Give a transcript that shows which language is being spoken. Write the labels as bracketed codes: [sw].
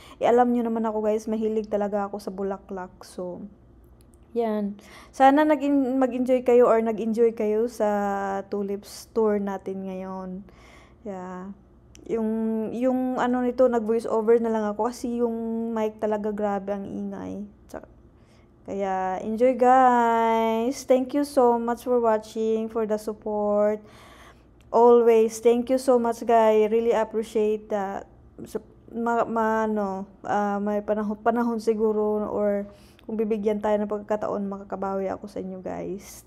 [tl] Alam nyo naman ako, guys, mahilig talaga ako sa bulaklak. So, yan. Sana mag-enjoy kayo or nag-enjoy kayo sa tulips tour natin ngayon. Yeah. Yung nito, nag-voice over na lang ako kasi yung mic talaga grabe ang ingay. [en] Kaya, enjoy, guys. Thank you so much for watching, for the support. Always, thank you so much, guys. Really appreciate that. [tl] May panahon siguro or kung bibigyan tayo ng pagkakataon, makakabawi ako sa inyo, guys.